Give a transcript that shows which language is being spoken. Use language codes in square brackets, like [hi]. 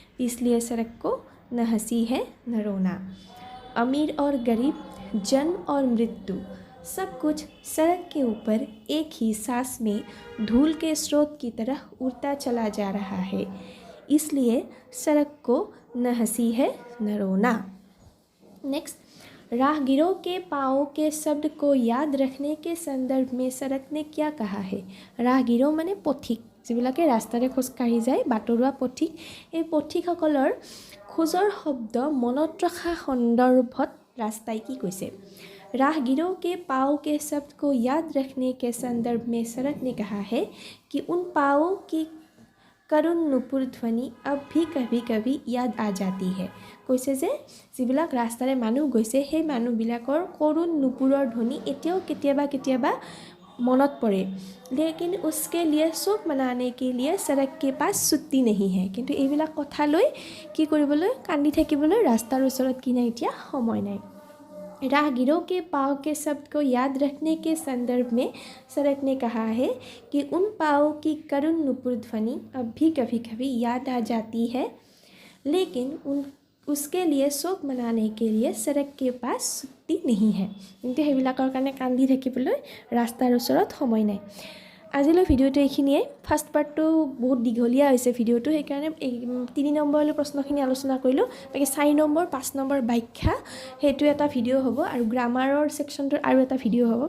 [hi] इसलिए सड़क को न हंसी है न रोना। अमीर और गरीब, जन्म और मृत्यु, सब कुछ सड़क के ऊपर एक ही सांस में धूल के स्रोत की तरह उड़ता चला जा रहा है। इसलिए सड़क को न हंसी है न रोना। नेक्स्ट, राहगीरों के पाँव के शब्द को याद रखने के संदर्भ में सड़क ने क्या कहा है। [as] राहगीरों माने पथिक, যিবিলাকে ৰাস্তাৰে খোজকাঢ়ি যায়, বাটৰুৱা পথিক। এই পথিকসকলৰ খোজৰ শব্দ মনত ৰখা সন্দৰ্ভত रास्ताय की কৈছে। [hi] राहगीरों के पाँव के शब्द को याद रखने के संदर्भ में सड़क ने कहा है कि उन पाँवों की करुण नुपुर ध्वनि अब भी कभी कभी याद आ जाती है। [as] কৈছে যে যিবিলাক ৰাস্তাৰে মানুহ গৈছে সেই মানুহবিলাকৰ কৰুণ নুপুৰৰ ধ্বনি এতিয়াও কেতিয়াবা কেতিয়াবা মনত পৰে। [hi] लेकिन उसके लिए शोक मनाने के लिए सड़क के पास छुट्टी नहीं है। [as] किन्तु এইবিলাক কথা লৈ কি কৰিবলৈ কান্দি থাকিবলৈ ৰাস্তাৰ ওচৰত কি নাই, এতিয়া সময় নাই। [hi] राहगीरों के पाँव के शब्द को याद रखने के संदर्भ में सड़क ने कहा है कि उन पाँवों की करुण नुपुर ध्वनि अब भी कभी कभी याद आ जाती है, लेकिन उसके लिए शोक मनाने के लिए सड़क के पास छुट्टी नहीं है। [as] किन्तु সেইবিলাকৰ কাৰণে কান্দি থাকিবলৈ ৰাস্তাৰ ওচৰত সময় নাই। আজিলৈ ভিডিঅ'টো এইখিনিয়ে। ফাৰ্ষ্ট পাৰ্টটো বহুত দীঘলীয়া হৈছে ভিডিঅ'টো, সেইকাৰণে 3 নম্বৰলৈ প্ৰশ্নখিনি আলোচনা কৰিলোঁ। বাকী 4 নম্বৰ 5 নম্বৰ ব্যাখ্যা সেইটো এটা ভিডিঅ' হ'ব আৰু গ্ৰামাৰৰ ছেকশ্যনটোৰ আৰু এটা ভিডিঅ' হ'ব।